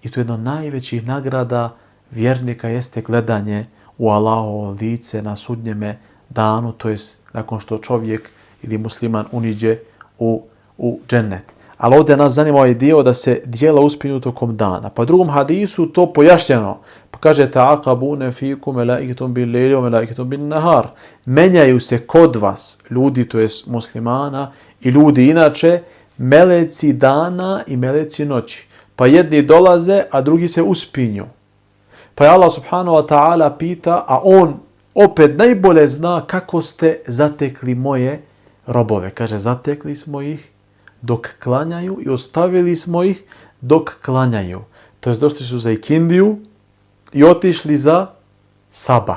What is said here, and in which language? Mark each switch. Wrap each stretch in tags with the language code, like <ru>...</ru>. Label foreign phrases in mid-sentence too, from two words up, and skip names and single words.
<bs>I to je jedno od najvećih nagrada vjernika jeste gledanje u Allahovo lice na sudnjeme danu, to jest nakon što čovjek ili musliman uniđe u džennet. Ali ovdje nas zanima ovaj dio da se dijela uspinju tokom dana. Pa u drugom hadisu to pojašnjeno. Pa kaže</bs> <ar>يتعاقبون فيكم ملائكة بالليل وملائكة بالنهار.</ar> <bs>Menjaju se kod vas ljudi, to jest muslimana i ljudi inače, meleci dana i meleci noći. Pa jedni dolaze, a drugi se uspinju. Pa je Allah</bs> <ar>سبحانه وتعالى</ar> <bs>pita, a on opet najbolje zna kako ste zatekli moje robove. Kaže, zatekli smo ih dok klanjaju i ostavili smo ih dok klanjaju. To jest došli su za ikindiju i otišli za sabah.</bs>